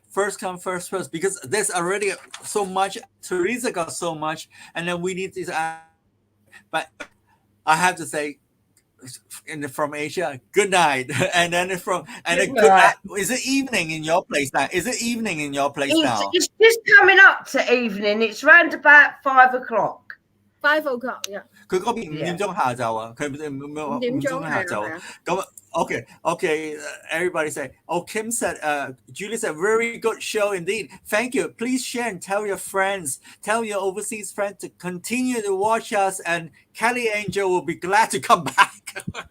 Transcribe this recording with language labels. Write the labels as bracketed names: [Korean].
[English] First come, first serve, because there's already so much. Teresa got so much, and then we need to. But I have to say, from Asia, good night, and then good night. Is it evening in your place now? Is it evening in your place now? It's just coming up to evening. It's round about 5 o'clock. 5 o'clock， yeah。 [Cantonese] 佢嗰邊5點鐘下晝啊，佢5點鐘下晝啊。 [English] 咁 OK, everybody say. Oh, Kim said, Julie said, very good show indeed. Thank you. Please share and tell your friends, tell your overseas friends to continue to watch us, and Kelly Angel will be glad to come back.